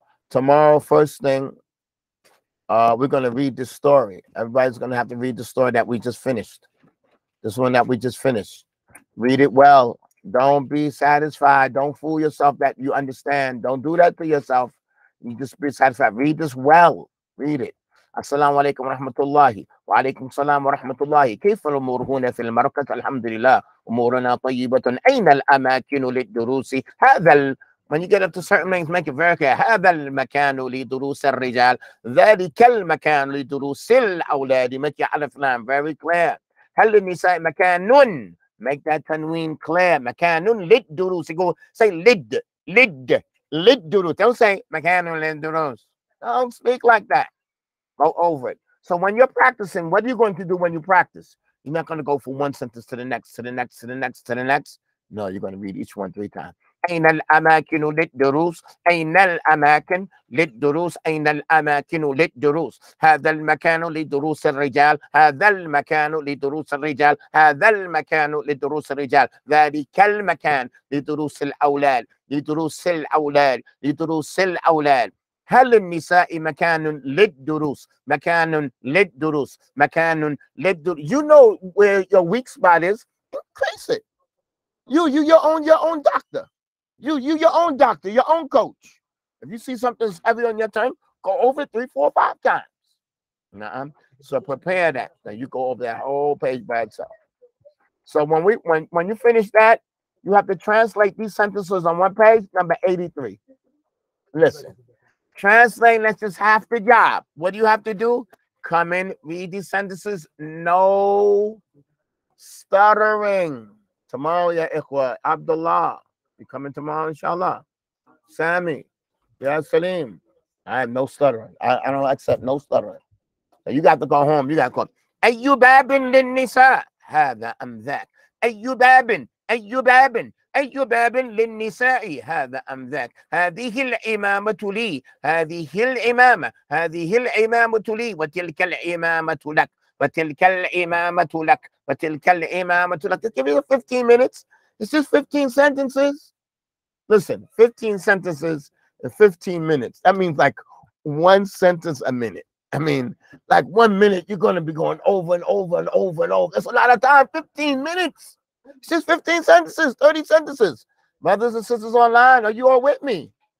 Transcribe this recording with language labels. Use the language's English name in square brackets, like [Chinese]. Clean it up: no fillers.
[English] Tomorrow, first thing, we're going to read this story. Everybody's going to have to read the story that we just finished. This one that we just finished. Read it well. Don't be satisfied. Don't fool yourself that you understand. Don't do that to yourself. You just be satisfied. Read this well. Read it. [Arabic] السلام عليكم ورحمة الله وعليكم السلام ورحمة الله كيف الأمور هنا في المركز الحمد لله أمورنا طيبة أين الأماكن للدروس [English] when you get up to certain things make it very clear [Arabic] هذا المكان لدروس الرجال ذلك المكان لدروس الأولاد [English] make it [Arabic] ألف لام [English] very clear [Arabic] هل للنساء مكان [English] make that [Arabic] تنوين [English] clear [Arabic] مكان للدروس [English] go say [Arabic] للدروس [English] don't say [Arabic] مكان للدروس [English] don't speak like that. Go over it. So when you're practicing, what are you going to do when you practice? You're not going to go from one sentence to the next, to the next, to the next, to the next. No, you're going to read each one 3 times. [Arabic] أين الأماكن للدروس؟ أين الأماكن للدروس؟ أين الأماكن للدروس؟ هذا المكان لدروس الرجال، هذا المكان لدروس الرجال، هذا المكان لدروس الرجال، ذلك المكان لدروس الأولاد، لدروس الأولاد، لدروس الأولاد. هل للنساء مكان للدروس؟ مكان للدروس، مكان للدروس. [English] You know where your weak spot is. Place it. You your own doctor. You your own doctor, your own coach. If you see something's heavy on your tongue, go over it 3, 4, 5 times. So prepare that. Now you go over that whole page by itself. So when you finish that, you have to translate these sentences on one page, number 83. Listen. Translate, that's just half the job. What do you have to do? Come in, read these sentences, no stuttering. Tomorrow, ya ikhwa, Abdullah, you coming tomorrow, inshallah. Sammy, ya Salim. I have no stuttering. I don't accept no stuttering. So you got to go home. You got to go. [Arabic] أي باب للنساء هذا أم ذاك أي باب أي باب للنساء هذا أم ذاك هذه الإمامة لي هذه الإمامة لي وتلك الإمامة لك وتلك الإمامة لك وتلك الإمامة لك. [English] Just give you 15 minutes. It's just 15 sentences. Listen, 15 sentences in 15 minutes. That means like one sentence a minute. I mean, like 1 minute, you're going to be going over and over and over and over. That's a lot of time, 15 minutes. It's just 15 sentences, 30 sentences. Brothers and sisters online, are you all with me?